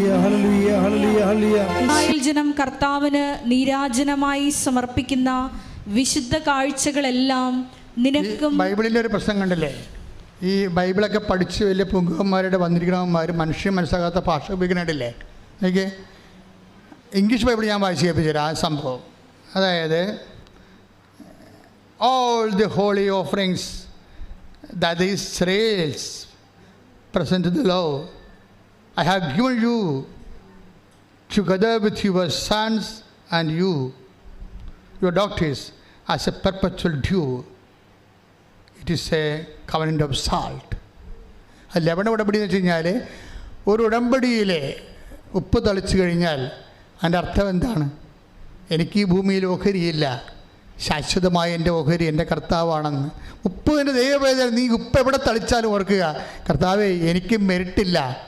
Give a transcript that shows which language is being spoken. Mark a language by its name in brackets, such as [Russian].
[Malayalam] Israel ജനം കർത്താവിന് നീരാജനമായി സമർപ്പിക്കുന്ന വിശുദ്ധ കാഴ്ചകളെല്ലാം നിനക്കും. ബൈബിളിൻ്റെ ഒരു പ്രശ്നം കണ്ടില്ലേ? ഈ ബൈബിളൊക്കെ പഠിച്ച് വലിയ പുങ്കന്മാരുടെ വന്നിരിക്കണവന്മാർ മനുഷ്യൻ മനസ്സിലാകാത്ത ഭാഷ ഉപയോഗിക്കണില്ലേ? എനിക്ക് ഇംഗ്ലീഷ് ബൈബിൾ ഞാൻ വായിച്ച് കേൾപ്പിച്ചു തരാം ആ സംഭവം. അതായത് [English] all the holy offerings that the Israelites present to the Lord, I have given you together with your sons and your daughters as a perpetual due. It is a covenant of salt. [Malayalam] ആ ലവണ ഉടമ്പടി എന്ന് വെച്ച് കഴിഞ്ഞാൽ ഒരു ഉടമ്പടിയിലെ ഉപ്പ് തളിച്ചു കഴിഞ്ഞാൽ അതിൻ്റെ അർത്ഥം എന്താണ്? എനിക്ക് ഈ ഭൂമിയിൽ ഓഹരിയില്ല, ശാശ്വതമായ എൻ്റെ ഓഹരി എൻ്റെ കർത്താവാണെന്ന്. ഉപ്പ് എൻ്റെ ദൈവവേദന, നീ ഉപ്പ് എവിടെ തളിച്ചാലും ഓർക്കുക, കർത്താവേ എനിക്ക് മെരിട്ടില്ല.